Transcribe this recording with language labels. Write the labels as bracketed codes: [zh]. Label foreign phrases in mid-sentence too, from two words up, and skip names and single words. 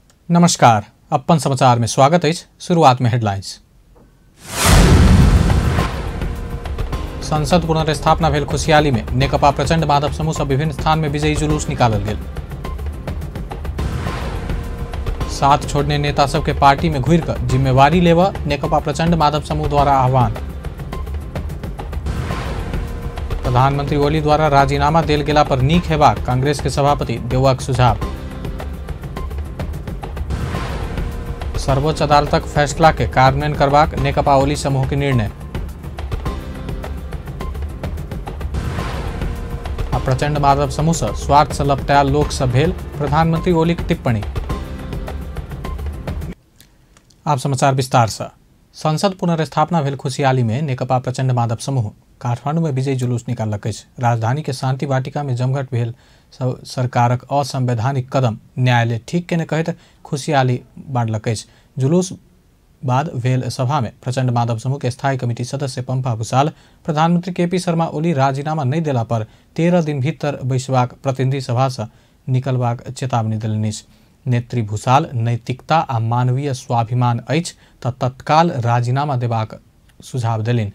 [mai] नमस्कार, अपन समाचार में स्वागत है। शुरुआत में हेडलाइंस। संसद पुनर्स्थापना भेल खुशियाली में नेकपा प्रचंड माधव समूह से विभिन्न स्थान में विजयी जुलूस निकालल गेल। साथ छोड़ने नेता सब के पार्टी में घुर कर जिम्मेवारी लेवा नेकपा प्रचंड माधव समूह द्वारा आह्वान। प्रधानमंत्री ओली द्वारा राजीनामा देल गेला पर नीक हेबाक कांग्रेस के सभापति देवक सुझाव। सर्वोच्च अदालतक फैसला के कार्यान्वयन करबाक नेकपा ओली समूह के निर्णय। प्रचंड माधव समूह से स्वार्थ से लपटायल लोक सब भेल प्रधानमंत्री ओली की टिप्पणी। आप समाचार विस्तार से। संसद पुनर्स्थापना भेल खुशियाली में नेकपा प्रचंड माधव समूह काठमांडू में विजयी जुलूस निकालक। राजधानी के शांति वाटिका में जमघट भेल सरकारक असंवैधानिक कदम न्यायालय ठीक के ने कहते खुशियाली बांटलक। जुलूस बाद भेल सभा में प्रचंड माधव समूह के स्थायी कमेटी सदस्य पंपा भूषाल प्रधानमंत्री केपी शर्मा ओली राजीनामा नहीं देला पर 13 दिन भीतर बैसबाक प्रतिनिधि सभा से निकलबाक चेतावनी देलनि। नेत्री भूषाल नैतिकता आ मानवीय स्वाभिमान अछि तऽ तत्काल राजीनामा देबाक सुझाव देलनि।